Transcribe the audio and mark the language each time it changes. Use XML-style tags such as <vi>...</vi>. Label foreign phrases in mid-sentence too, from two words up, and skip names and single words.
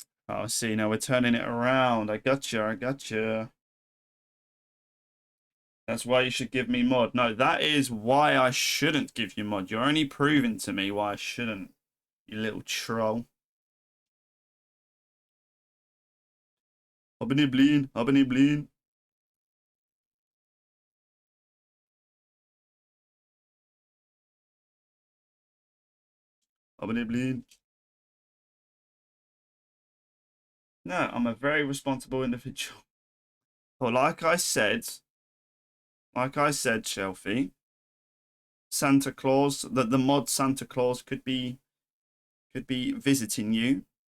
<en>Oh, see, now we're turning it around. I gotcha, I gotcha. That's why you should give me mod. No, that is why I shouldn't give you mod. You're only proving to me why I shouldn't, you little troll. Abonne bleen, abonne bleen. Abonne bleen. No, I'm a very responsible individual. Well, like I said, Shelfie, Santa Claus, that the mod Santa Claus could be visiting you.</en>